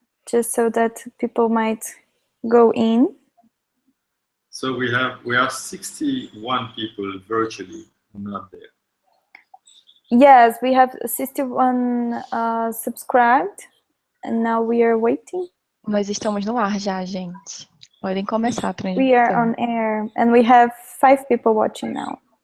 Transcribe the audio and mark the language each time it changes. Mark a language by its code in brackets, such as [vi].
[en] just so that people might go in. So we are 61 people virtually, not there. Yes, we have 61 subscribed, and now we are waiting. [pt] Nós estamos no ar já, gente. Podem começar para [en] We are on air, and we have 5 people watching now.